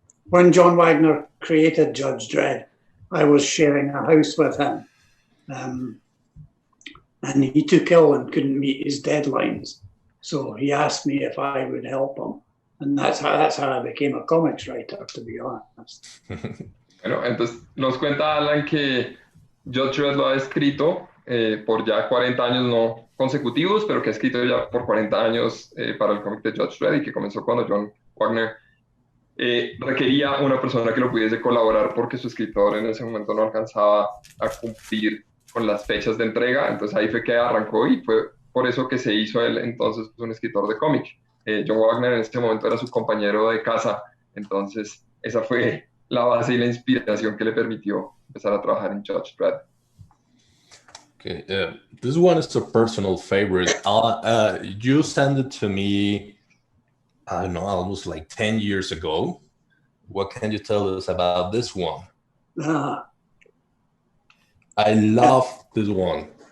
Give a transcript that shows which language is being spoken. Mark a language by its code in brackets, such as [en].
[en] When John Wagner created Judge Dredd, I was sharing a house with him. And he took ill and couldn't meet his deadlines. So he asked me if I would help him. And that's how I became a comics writer, to be honest. [es] Bueno, entonces nos cuenta Alan que Judge Dredd lo ha escrito por ya 40 años no consecutivos, pero que ha escrito ya por 40 años para el cómic de Judge Dredd, y que comenzó cuando John Wagner requería una persona que lo pudiese colaborar porque su escritor en ese momento no alcanzaba a cumplir con las fechas de entrega. Entonces ahí fue que arrancó, y fue por eso que se hizo él entonces un escritor de cómic. John Wagner en ese momento era su compañero de casa, entonces esa fue la base y la inspiración que le permitió empezar a trabajar en Judge Dredd. [en] Okay, this one is a personal favorite. You sent it to me, I don't know, almost like 10 years ago. what can you tell us about this one? Uh, I love this one.